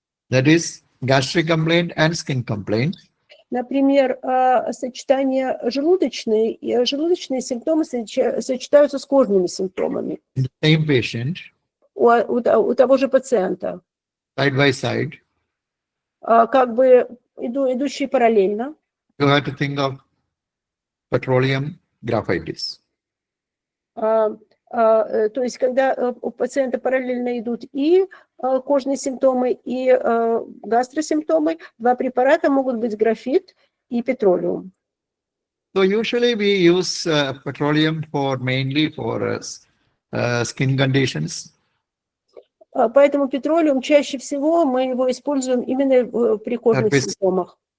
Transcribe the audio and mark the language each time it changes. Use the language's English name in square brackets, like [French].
[English] that is gastric complaint and skin complaint. [Russian] Например, сочетание желудочные симптомы сочетаются с кожными симптомами. [English] The same patient. [Russian] У того же пациента. [English] Side by side. [Russian] Как бы идущие параллельно. [English] You have to think of petroleum graphitis. [Russian] То есть, когда у пациента параллельно идут и кожные симптомы, и гастросимптомы, два препарата могут быть графит и петролиум. [English] So usually we use petroleum mainly for skin conditions. [Russian] Поэтому петролиум чаще всего мы его используем именно при кожных симптомах.